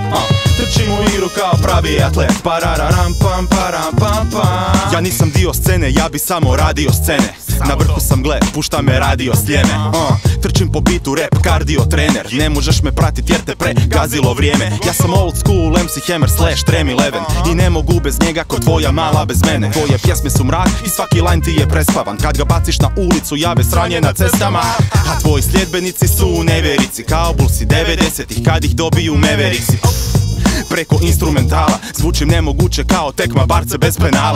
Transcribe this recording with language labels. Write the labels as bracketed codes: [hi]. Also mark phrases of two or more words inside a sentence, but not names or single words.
[hr] Trčimo igru kao pravi atlet, parararam pam param pam pam. Ja nisam dio scene, ja bi samo radio scene. Na vrhu sam, gle, pušta me radio sljeme. Trčim po bitu, rap, kardio, trener. Ne možeš me pratit jer te pregazilo vrijeme. Ja sam [en] old school, [hr] MC Hammer slash Trem 11. I ne mogu bez njega ko tvoja mala bez mene. Tvoje pjesme su mrak i svaki line ti je prespavan. Kad ga baciš na ulicu, jave sranje na cestama. A tvoji sljedbenici su u neverici, kao bulsi 90-ih kad ih dobiju meverici. Preko instrumentala zvučim nemoguće kao tekma barce bez penala.